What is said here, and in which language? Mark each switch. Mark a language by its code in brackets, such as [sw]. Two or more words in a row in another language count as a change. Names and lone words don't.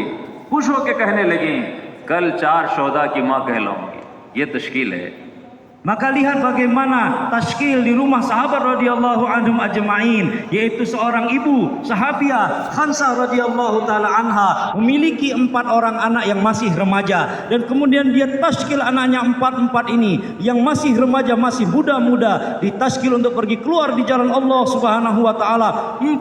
[hi] खुश होकर कहने लगी कल 4 शोहदा की माँ कहलाऊंगी। ये तश्कील है। [id] Maka lihat bagaimana tashkil di rumah sahabat [ar] رضي الله عنهم أجمعين, [id] yaitu seorang ibu sahabiah Khansah [ar] رضي الله تعالى عنها [id] memiliki 4 orang anak yang masih remaja, dan kemudian dia tashkil anaknya 4 ini yang masih remaja, masih muda-muda, ditashkil untuk pergi keluar di jalan Allah [ar] سبحانه وتعالى.